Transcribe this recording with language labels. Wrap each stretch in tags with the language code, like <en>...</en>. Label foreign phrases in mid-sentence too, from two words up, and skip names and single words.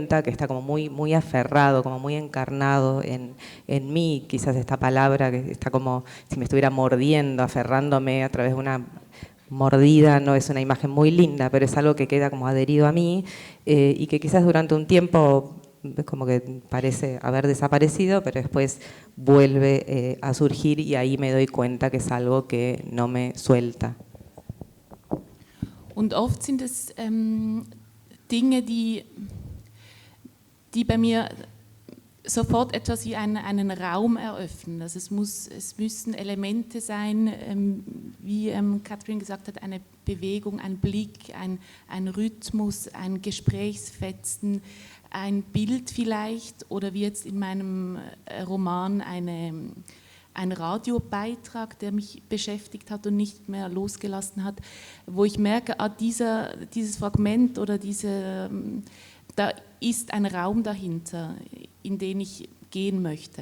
<es>que está como muy aferrado, como muy encarnado en mí, quizás esta palabra que está como si me estuviera mordiendo, aferrándome a través de una mordida, no es una imagen muy linda, pero es algo que queda como adherido a mí y que quizás durante un tiempo como que parece haber desaparecido, pero después vuelve a surgir y ahí me doy cuenta que es algo que no me suelta.</es> <de>Und oft sind es Dinge, die bei mir sofort etwas wie einen Raum eröffnen. Also es müssen Elemente sein, wie Katrin gesagt hat, eine Bewegung, ein Blick, ein Rhythmus, ein Gesprächsfetzen, ein Bild vielleicht oder wie jetzt in meinem Roman ein Radiobeitrag, der mich beschäftigt hat und nicht mehr losgelassen hat, wo ich merke, dieses Fragment oder da ist ein Raum dahinter, in den ich gehen möchte.</de>